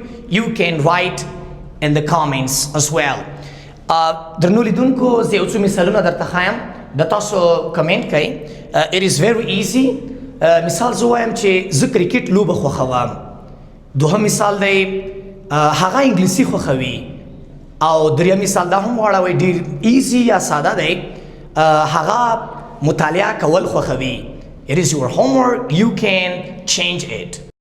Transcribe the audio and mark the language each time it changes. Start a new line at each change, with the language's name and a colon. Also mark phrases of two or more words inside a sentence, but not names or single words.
English: You can write in the comments as well.
Pashto: درنو لیدونکو زه یو څو مثالونه درته ښایم د تاسو کمنټ کړئ.
English: It is very easy.
Pashto: مثال زه وایم چې زه کرکټ لوبه خوښوم. دوهم مثال دی هغه انګلیسي خوښوي. او دریم مثال دا هم واړوئ ډېر ایزي یا ساده دی هغه مطالعه کول خوښوي.
English: It is your homework. You can change it.